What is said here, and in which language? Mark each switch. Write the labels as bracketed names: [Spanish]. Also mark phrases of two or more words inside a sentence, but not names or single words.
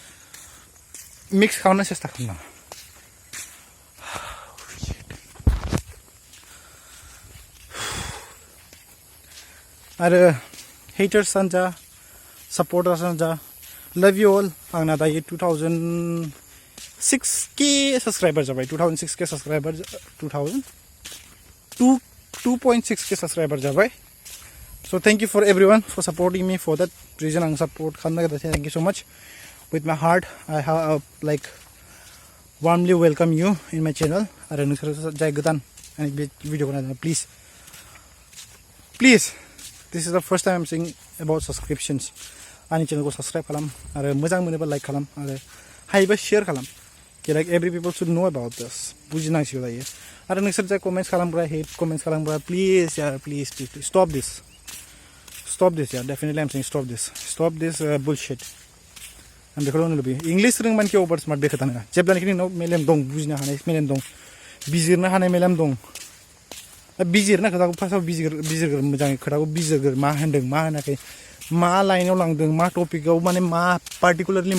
[Bodo] मिक्स खालामनो सेस्था खालामना आरो हेटार्सआनो जा सापर्टार्सआनो जा [English] love you all [Bodo] आंना दायो [English] 2006K सब्सक्राइबार जाबाय 2006K सब्सक्राइबार 2 2.6k subscriber जाबाय so thank you for everyone for supporting me for that reason [Bodo] आं support खालामनो नागिरदों [English] thank you so much with my heart I have like warmly welcome you in my channel [Bodo] आरो नोंसोर जाय गोदान आंनि बे भिडिअखौ नायदों [English] please this is the first time I'm saying about subscriptions [Bodo] आंनि चेनेलखौ subscribe खालाम आरो मोजां मोनोबा like खालाम आरो हायोबा share खालाम [English] like every people should know about this [Bodo] बुजिनांसिगौ दायो आरो नोंसोर जाय comments खालामग्रा [English] hate comments [Bodo] खालामग्रा please यार please [English] stop this यार definitely I'm saying stop this bullshit [Bodo] आं बेखौल' होननो लुबैयो इंलिस रोंबानोखि [English] over smart [Bodo] बे खोथा नङा जेब्लानोखि नोंनाव मेलेम दं बुजिनो हानाय मेलेम दं बिजिरनो हानाय मेलेम दं बिजिरना खोथाखौ फार्स्टआव बिजिरग्रो मोजाङै खोथाखौ बिजिरग्रो मा होनदों मा होनाखै मा लाइनाव लांदों मा टपिकआव माने मा पार्टिकुलारलि